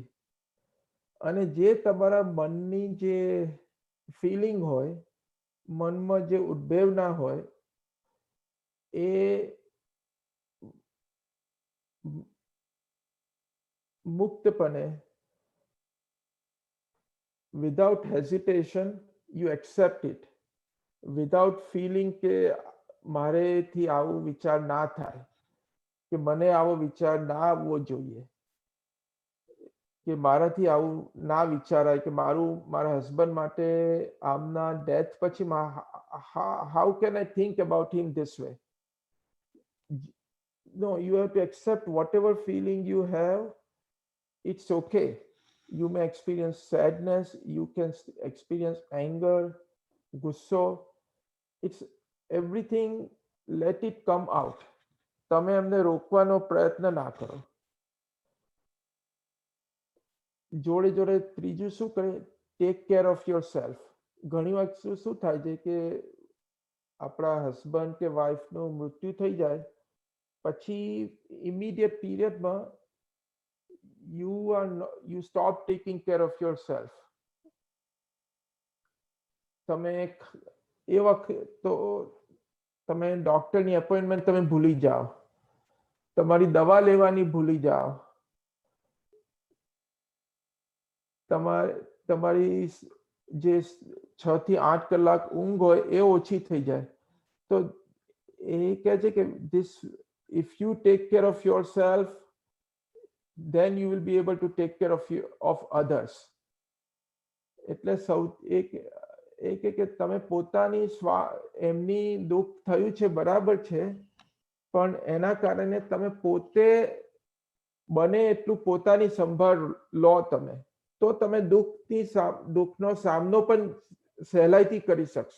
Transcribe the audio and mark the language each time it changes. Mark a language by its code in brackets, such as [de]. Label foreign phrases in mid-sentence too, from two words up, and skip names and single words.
[gu] અને જે તમારા મનની જે ફિલિંગ હોય, મનમાં જે ઉદ્ભેવના હોય, એ મુક્તપણે [en] without hesitation you accept it, without feeling [gu] કે મારેથી આવો વિચાર ના થાય, કે મને આવો વિચાર ના આવવો જોઈએ, કે મારાથી આવું ના વિચારાય, કે મારા હસબન્ડ માટે આમના ડેથ પછી [en] how can I think about him this way? No, you have to accept whatever feeling you have. It's okay. You may experience sadness, you can experience anger, gusso. It's everything, let it come out. [gu] તમે એમને રોકવાનો પ્રયત્ન ના કરો. જોડે જોડે ત્રીજું શું કરે, [en] take care of your self. [gu] ઘણી વાર શું થાય છે કે આપણા હસબન્ડ કે વાઈફનું મૃત્યુ થઈ જાય પછી [en] immediate period you stop taking care of yourself. [gu] તમે એ વખત તો તમે ડોક્ટરની એપોઇન્ટમેન્ટ તમે ભૂલી જાઓ, તમારી દવા લેવાની ભૂલી જાઓ, તમારી જે 6 થી 8 કલાક ઊંઘ હોય એ ઓછી થઈ જાય. તો એ કહે છે કે [en] if you take care of yourself, then you will be able to take care of others. [gu] એટલે કે તમે પોતાની એમની દુઃખ થયું છે બરાબર છે, પણ એના કારણે તમે પોતે બને એટલું પોતાની સંભાળ લો તમે, તો તમે દુઃખનો સામનો પણ સહેલાઈથી કરી શકશો.